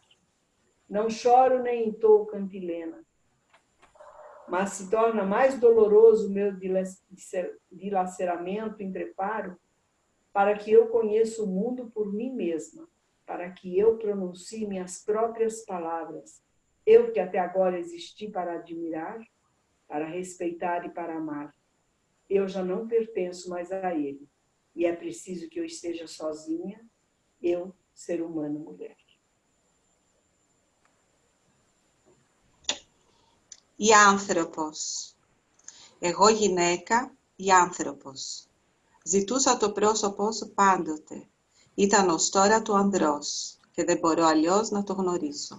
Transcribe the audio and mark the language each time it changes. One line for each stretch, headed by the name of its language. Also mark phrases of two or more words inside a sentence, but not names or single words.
Portuguese: Não choro nem entoo cantilena, mas se torna mais doloroso o meu dilaceramento em preparo para que eu conheça o mundo por mim mesma, para que eu pronuncie minhas próprias palavras, eu que até agora existi para admirar, para respeitar e para amar. Eu já não pertenço mais a ele, e é preciso que eu esteja sozinha, eu, ser humano, mulher.
Greek: Η άνθρωπος. Εγώ γυναίκα, η άνθρωπος. Ζητούσα το πρόσωπό σου πάντοτε. Ήταν ως τώρα του ανδρός και δεν μπορώ αλλιώς να το γνωρίσω.